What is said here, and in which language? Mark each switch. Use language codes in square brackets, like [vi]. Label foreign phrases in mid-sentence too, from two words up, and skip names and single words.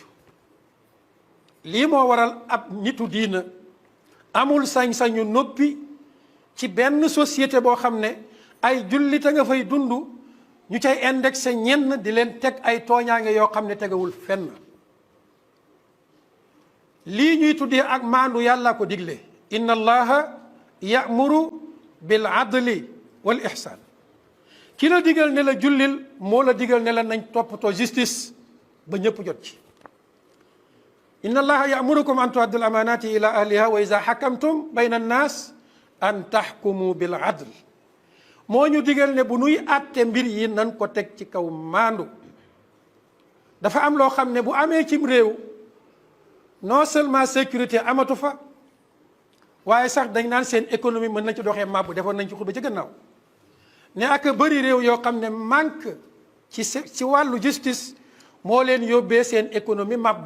[wo] lii moo waral ab nitu diina amul sañ-sañu noppi ci benn société boo xam ne ay jullita nga fay dund ñu cay indexé ñenn di leen teg ay tooñaange yoo xam ne tegawul fenn. lii ñuy tuddee ak maandu yàlla ko digle, [ar] إن الله يأمر بالعدل والإحسان. [wo] ki la digal ne la jullil moo la digal ne la nañ toppatoo justice ba ñëpp jot ci. [ar] إن الله يأمركم أن تؤدوا الأمانات إلى أهلها وإذا حكمتم بين الناس أن تحكموا بالعدل. [wo] moo ñu digal ne bu nuy àtte mbir yi nan ko teg ci kaw maandu. dafa am loo xam ne bu amee cim réew [fr] non seulement sécurité [wo] amatu fa, waaye sax dañ naan seen économie mën na ci doxee màbb. defoon nañ ci xutba ci gannaaw ne ak bëri réew yoo xam ne manque ci wàllu justice moo leen yóbbee seen économie màbbu.